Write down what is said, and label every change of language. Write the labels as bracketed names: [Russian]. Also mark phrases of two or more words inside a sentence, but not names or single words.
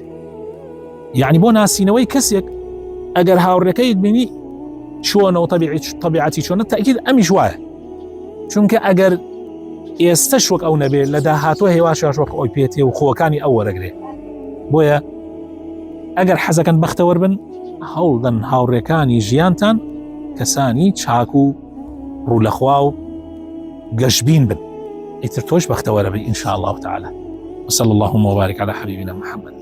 [Central Kurdish] یعنی بۆ ناسینەوەی کەسێک ئەگەر هاوڕێکەیت بینی چۆنەوە طبیعەتی چۆنە تەئکید ئەمیش وایە، چونکە ئەگەر ئێستەش وەک ئەو نەبێ لە داهاتوە هێواشیاش وەک ئەوی پێتێ و خۆەکانی ئەو وەرەگرێ. بۆیە ئەگەر حەزەکەن بەختەوەر بن هەوڵدەن هاوڕێکانی ژیانتان کەسانی چاک و ڕوولەخوا و گەشبین بن، ئیتر تۆش بەختەوەرە بی [Arabic] ئینشاء الله تعالى. وصلى اللهم وبارك على حبيبنا محمد.